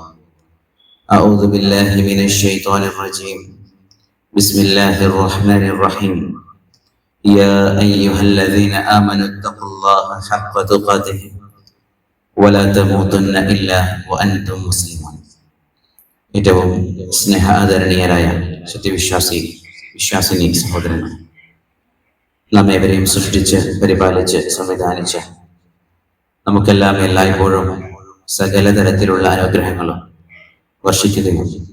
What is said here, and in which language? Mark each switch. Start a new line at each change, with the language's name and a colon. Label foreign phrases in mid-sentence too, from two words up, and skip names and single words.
Arabic: أعوذ بالله من الشيطان الرجيم. بسم الله الرحمن الرحيم. يا أيها الذين آمنوا اتقوا الله حق تقاته ولا تموتن إلا وأنتم مسلمون.
Malayalam: ഏറ്റവും സ്നേഹ ആദരണീയരായ വിശ്വാസിനി സഹോദരന്മാർ, നാം ഏവരെയും സൃഷ്ടിച്ച് പരിപാലിച്ച് സംവിധാനിച്ച് നമുക്കെല്ലാം എല്ലായ്പ്പോഴും സകല തരത്തിലുള്ള അനുഗ്രഹങ്ങളും വർഷിക്കുകയും